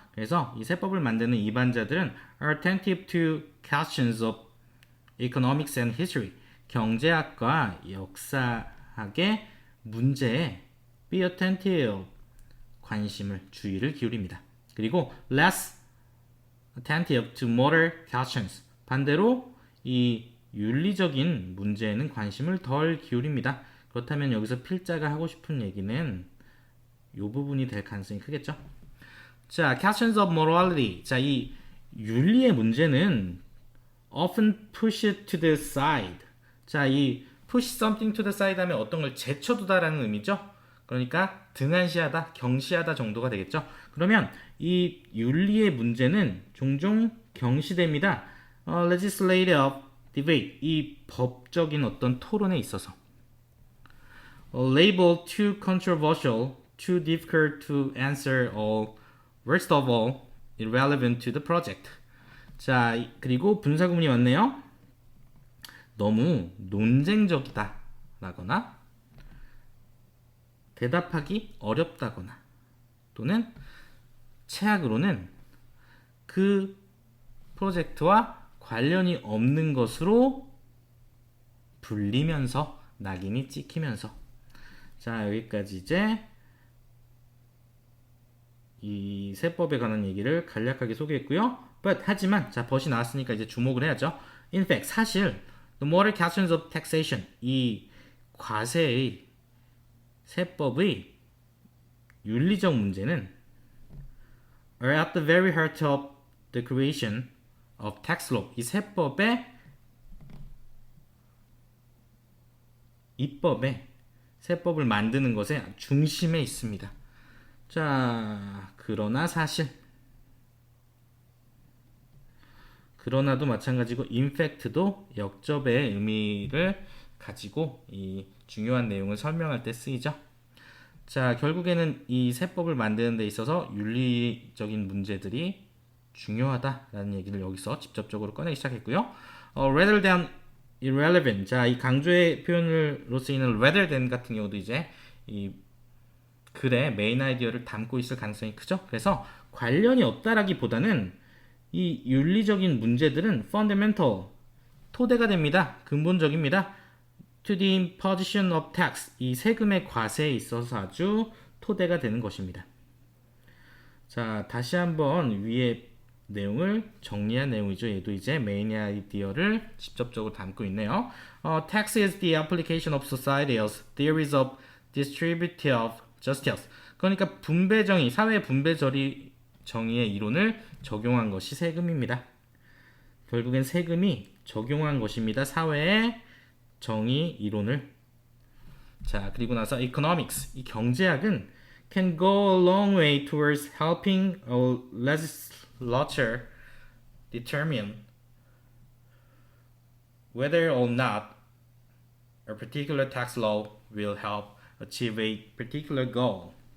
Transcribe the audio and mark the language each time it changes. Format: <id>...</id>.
<ko>그래서 이 세법을 만드는 이반자들은</ko> <en>are attentive to questions of economics and history,</en> <ko>경제학과 역사학의 문제에</ko> <en>be attentive,</en> <ko>주의를 기울입니다. 그리고</ko> <en>less attentive to moral questions,</en> <ko>반대로 이 윤리적인 문제에는 관심을 덜 기울입니다. 그렇다면 여기서 필자가 하고 싶은 얘기는 이 부분이 될 가능성이 크겠죠.</ko> <en>자, questions of morality.</en> <ko>자, 이 윤리의 문제는</ko> <en>often push it to the side.</en> <ko>자, 이 push something to the side 하면 어떤 걸 제쳐두다라는 의미죠. 그러니까 등한시하다, 경시하다 정도가 되겠죠. 그러면 이 윤리의 문제는 종종 경시됩니다.</ko> <en>legislative debate,</en> <ko>이 법적인 어떤 토론에 있어서.</ko> <en>labeled too controversial, too difficult to answer, or worst of all, irrelevant to the project.</en> <ko>자, 그리고 분사구문이 왔네요. 너무 논쟁적이다 라거나 대답하기 어렵다거나 또는 최악으로는 그 프로젝트와 관련이 없는 것으로 불리면서 낙인이 찍히면서. 자, 여기까지 이제 이 세법에 관한 얘기를 간략하게 소개했고요. 하지만 자, but이 나왔으니까 이제 주목을 해야죠.</ko> <en>In fact,</en> <ko>사실</ko> <en>the moral questions of taxation,</en> <ko>이 과세의 세법의 윤리적 문제는</ko> <en>are at the very heart of the creation of tax law.</en> <ko>이 세법의 입법에, 세법을 만드는 것의 중심에 있습니다. 자, 그러나도 마찬가지고 in fact도 역접의 의미를 가지고 이 중요한 내용을 설명할 때 쓰이죠. 자, 결국에는 이 세법을 만드는 데 있어서 윤리적인 문제들이 중요하다라는 얘기를 여기서 직접적으로 꺼내기 시작했고요.</ko> <en>rather than irrelevant.</en> <ko>자, 이 강조의 표현으로 쓰이는 rather than 같은 경우도 이제 이 글의 메인 아이디어를 담고 있을 가능성이 크죠. 그래서 관련이 없다라기보다는 이 윤리적인 문제들은 fundamental, 토대가 됩니다. 근본적입니다.</ko> <en>to the imposition of tax,</en> <ko>이 세금의 과세에 있어서 아주 토대가 되는 것입니다. 자, 다시 한번 위에 내용을 정리한 내용이죠. 얘도 이제 메인 아이디어를 직접적으로 담고 있네요.</ko> <en>Tax is the application of society's theories of distributive justice.</en> <ko>그러니까 분배 정의, 사회 분배 정의의 이론을 적용한 것이 세금입니다. 결국엔 세금이 적용한 것입니다. 사회의 정의 이론을. 자, 그리고 나서</ko> <en>economics,</en> <ko>이 경제학은</ko> <en>can go a long way towards helping a legislature determine whether or not a particular tax law will help achieve a particular goal.</en>